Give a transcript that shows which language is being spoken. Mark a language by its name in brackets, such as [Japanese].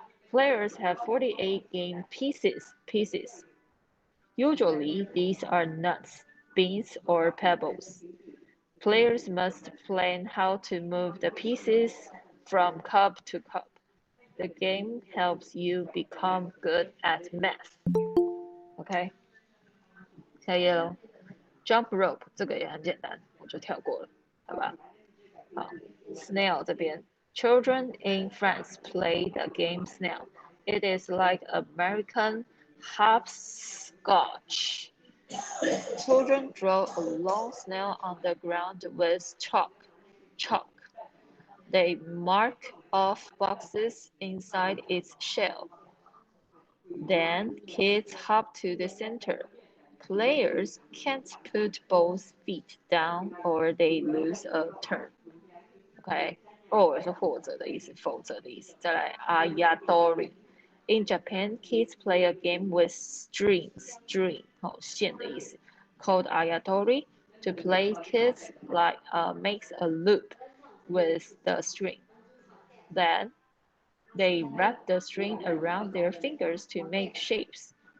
[English] Players have 48 game pieces. Usually these are nuts, beans, or pebbles. Players must plan how to move the pieces from cup to cup. The game helps you become good at math. [Chinese] OK， 下一页喽。 [English] Jump rope [Chinese] 这个也很简单，我就跳过了，好吧？ [English] 好 ，Snail 这边 ，Children in France play the game Snail. It is like American hopscotch. Children draw a long snail on the ground with chalk. They mark off boxes inside its shell. Then kids hop to the center. Players can't put both feet down or they lose a turn. [Chinese] OK， or 是或者的意思，否则的意思。再来 [English] Ayadori。In Japan, kids play a game with string [Chinese] 线的意思 [English] called Ayadori. To play, kids makes a loop with the string. Then they wrap the string around their fingers to make shapes.